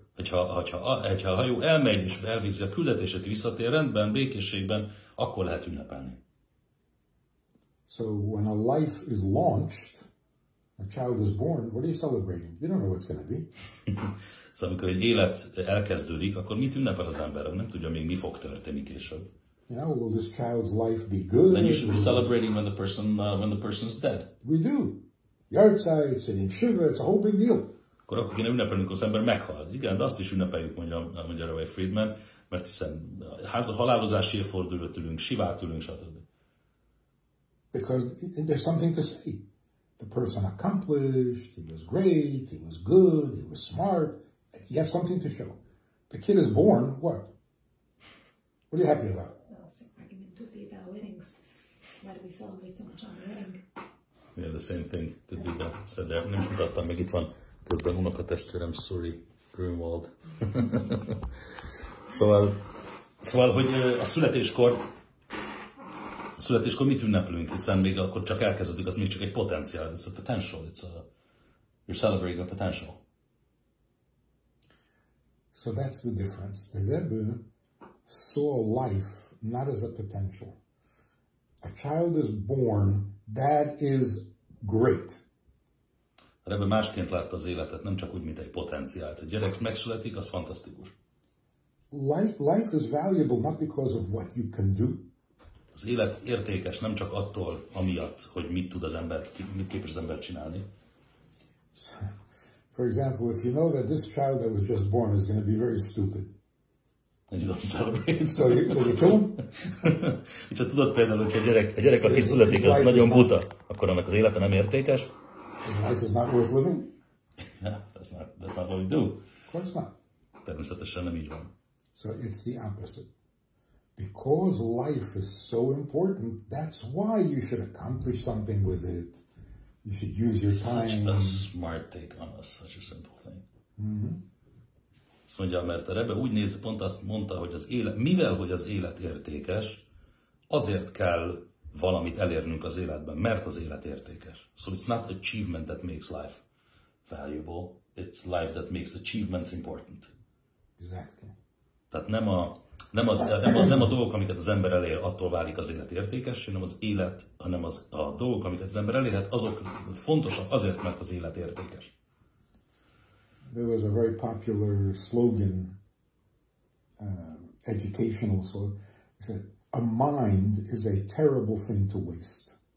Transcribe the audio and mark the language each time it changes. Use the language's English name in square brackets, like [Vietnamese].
[Hungarian] Ha a hajó elmegy és elvégzi a küldetését, visszatér rendben, békességben, akkor lehet ünnepelni. [English] So when a life is launched, A child is born, what are you celebrating? You don't know what's going to be. [Hungarian] Szóval amikor egy élet elkezdődik, akkor mit ünnepel az ember? Nem tudja még mi fog történni később. [English] You know, will this child's life be good? Then you should be celebrating when the person's dead. We do. Yahrzeit, sitting shiva, it's a whole big deal. [Hungarian] Akkor kéne ünnepelnünk, az ember meghal. Igen, de azt is ünnepeljük, mondja Rabbi Friedman, mert hiszen halálozási évfordulót ülünk, sivát ülünk, stb. [English] Because there's something to say. The person accomplished, he was great, he was good, he was smart. You have something to show. The kid is born, what? What are you happy about? Well, same argument would be about weddings. Why do we celebrate so much on a wedding? Yeah, the same thing could be said there. [Hungarian] Nem is mutattam, meg itt van közben unokatestvérem, Suri Grünwald. Szóval, hogy a születéskor mit ünneplünk, hiszen még akkor csak elkezdődik, az még csak egy potenciál. [English] It's a potential. You're celebrating a potential. So that's the difference. The Rebbe saw life not as a potential. A child is born, that is great. [Hungarian] A Rebbe másként látta az életet, nem csak úgy, mint egy potenciált. A gyerek megszületik, az fantasztikus. [English] Life is valuable not because of what you can do. [Hungarian] Az élet értékes nem csak attól, amiatt, hogy mit tud az ember, mit képes az ember csinálni. [English] For example, if you know that this child that was just born is going to be very stupid. And you don't celebrate. So you kill him? [Hungarian] És ha tudod például, hogy a gyerek, aki születik, az nagyon buta, akkor annak az élete nem értékes. [English] His life is not worth living? Yeah, that's not what we do. Of course not. [Hungarian] Természetesen nem így van. [English] So it's the opposite. Because life is so important, that's why you should accomplish something with it. You should use your time. Such a smart take on such a simple thing. Mm-hmm. [Hungarian] Azt mondja, mert a Rebbe úgy néz, pont azt mondta, hogy az élet, mivel hogy az élet értékes, azért kell valamit elérnünk az életben, mert az élet értékes. [English] So it's not achievement that makes life valuable, it's life that makes achievements important. Exactly. [Hungarian] Tehát nem a dolgok, amiket az ember elér, attól válik az élet értékes, hanem az élet, hanem a dolgok, amiket az ember elérhet, azok fontosak azért, mert az élet értékes. [English] There was a very popular slogan, educational slogan. It said, "A mind is a terrible thing to waste."